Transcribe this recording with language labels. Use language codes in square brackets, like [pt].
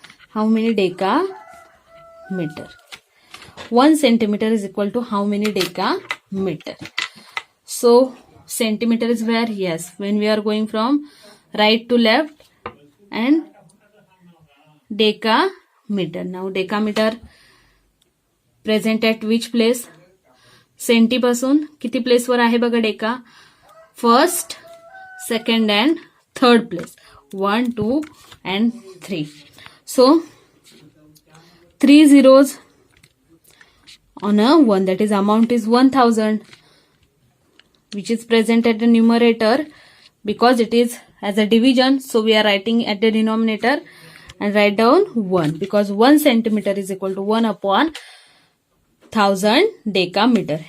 [en] How many decameter? 1 centimeter is equal to how many decameter? So centimeter is where? Yes, when we are going from right to left, and decameter. Now decameter present at which place? [mr] Senti पासून किती place वर आहे बघा deca? [en] First, second and third place. 1, 2 and 3. So 3 zeros on a 1, that is amount is 1000, which is present at the numerator because it is as a division. So we are writing at the denominator and write down 1 because 1 centimeter is equal to 1 upon 1000 decameter.